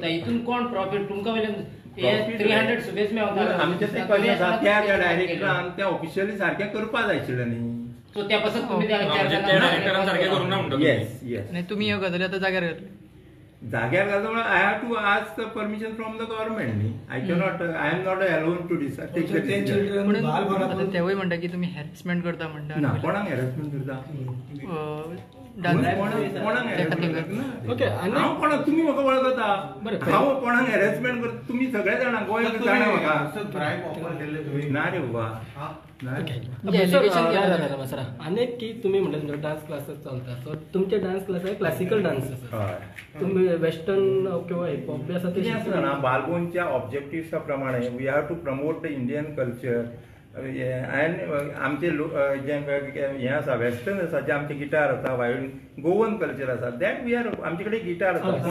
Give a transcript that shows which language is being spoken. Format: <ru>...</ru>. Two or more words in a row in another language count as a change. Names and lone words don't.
<kok>हितून कोण प्रॉफिट तुमकां वयल्यान 300 सुबेज मेळटा. आमच्या ते कमी आसा त्या डायरेक्टरान त्या ऑफिशियली सारकें करपा जाय आशिल्लें न्ही. सो त्या पासून तुम्ही त्या डायरेक्टरान सारकें करूंक ना म्हणटा.</kok> <en>yes yes.</en> <kok>आणि तुम्ही ह्यो गजाली आतां जाग्यार घातली. जाग्यार घालता म्हळ्यार</kok> <en>I have to ask permission from the government न्ही. I am not alone to decide.</en> <kok>चिल्ड्रन बालभवनात तेवूय म्हणटा की तुम्ही हॅरेसमेंट करता म्हणटा. ना, कोणाक हॅरेसमेंट करता? ओके. हांव कोणाक, तुम्ही म्हाका वळखता. हांव कोणाक हॅरेसमेंट करता? तुम्ही सगळे जाणा गोंय जाणा म्हाका. ना रे बाबा. अनेक की तुम्ही म्हणलं तुमचे</kok> <en>dance classes</en> <kok>चालता. सो तुमचे</kok> <en>dance class</en> <kok>आहे</kok> <en>classical dance</en> <kok>आसा, तुम्ही वेस्टर्न किंवा हिपहॉप बी आसा ते आसता ना. बालभवनच्या ऑब्जेक्टिव्सा प्रमाणे</kok> <en>we have to promote the Indian culture.</en> <kok>आमचे हे आसा वेस्टर्न आसा, जे आमचे गिटार आसा, वायोलीन,</kok> <en>Goan culture</en> <kok>आसा,</kok> <en>that we are.</en> <kok>आमचे कडेन गिटार आसा.</kok>